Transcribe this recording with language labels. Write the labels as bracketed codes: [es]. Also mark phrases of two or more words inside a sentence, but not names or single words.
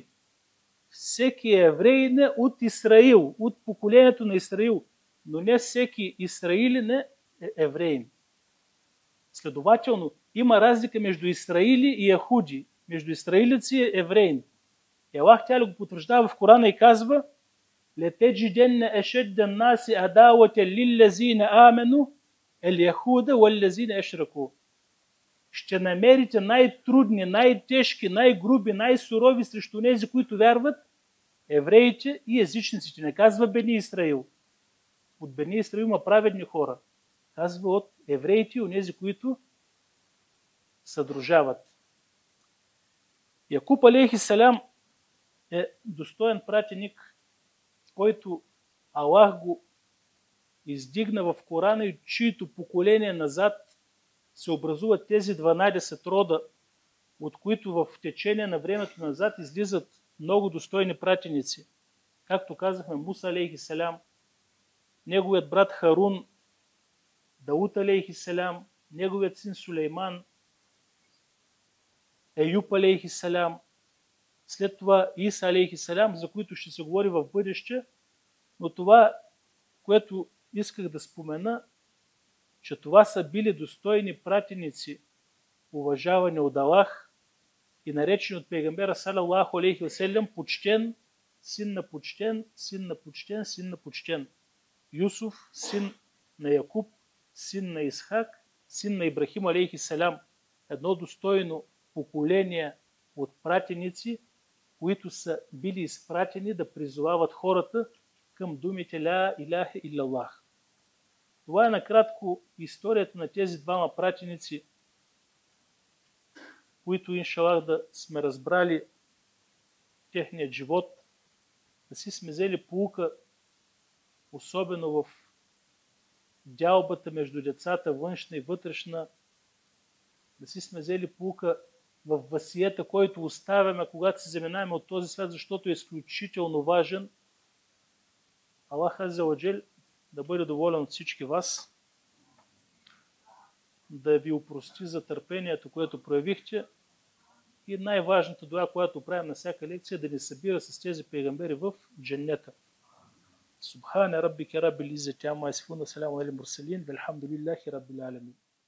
[bg] Всеки евреин е от Исраил, от поколението на Исраил, но не всеки Исраилин е евреин. Следователно, има разлика между Исраили и Яхуди, между израилеци и евреин. И Аллах Тяля го потвърждава в Корана и казва: [ar] لتجدن أشد الناس عداوة للذين آمنوا اليهود والذين أشركوا. [bg] Ще намерите най-трудни, най-тежки, най-груби, най-сурови срещу тези, които вярват, евреите и езичниците. Не казва Бени Исраил. От Бени Исраил има праведни хора. Казва от евреите и онези, които съдружават. Якуб [ar] عليه السلام [bg] е достоен пратеник, който Аллах го издигна в Корана и чието поколение назад се образуват тези 12 рода, от които в течение на времето назад излизат много достойни пратеници. Както казахме, [ar] Муса عليه السلام, [bg] неговият брат Харун, [ar] Дауд عليه السلام, [bg] неговият син Сулейман, Еюб [ar] عليه السلام, [bg] след това Иса [ar] عليه السلام, [bg] за които ще се говори в бъдеще, но това, което исках да спомена, че това са били достойни пратеници, уважавани от Аллах и наречени от пейгамбера [ar] صلى الله عليه وسلم [bg] почтен, син на почтен, син на почтен, син на почтен. Юсуф, син на Якуб, син на Исхак, син на Ибрахим [ar] عليه السلام. [bg] Едно достойно поколение от пратеници, които са били изпратени да призовават хората към думите [ar] لا إله إلا الله. [bg] Това е накратко историята на тези двама пратеници, които, иншаллах, да сме разбрали техният живот, да си сме взели поука, особено в дялбата между децата, външна и вътрешна, да си сме взели поука в васиета, който оставяме, когато се заминаваме от този свят, защото е изключително важен. Аллах [ar] عز وجل [bg] да бъде доволен от всички вас, да ви опрости за търпението, което проявихте, и най-важната дуа, която правим на всяка лекция, да ни събира с тези пейгамбери в дженнета. [ar] سبحان ربك رب العزة عما يصفون وسلام على المرسلين والحمد لله رب العالمين.